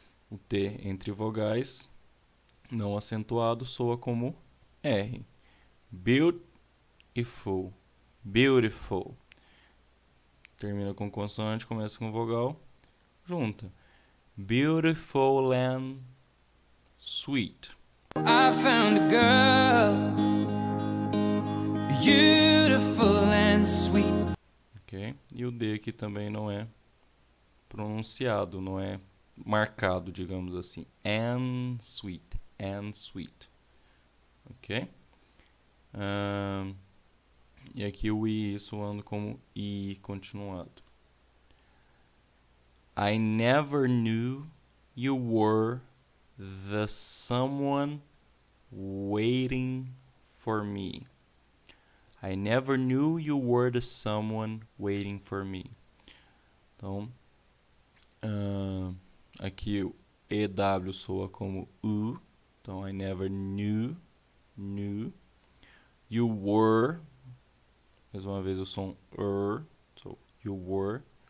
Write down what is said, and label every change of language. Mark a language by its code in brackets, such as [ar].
[pt] O T entre vogais, não acentuado, soa como R. [en] Beautiful. [pt] Termina com consoante, começa com vogal, junta. [en] Beautiful and sweet. I found a girl beautiful and sweet. Ok? [pt] E o D aqui também não é pronunciado, não é marcado, digamos assim. [en] And sweet. Ok? [pt] E aqui o I soando como I continuado. [en] I never knew you were the someone waiting for me. I never knew you were the someone waiting for me. [pt] Então, aqui o EW soa como U. [en] Então, I never knew. You were. [pt] Mais uma vez o som [en] So, you were.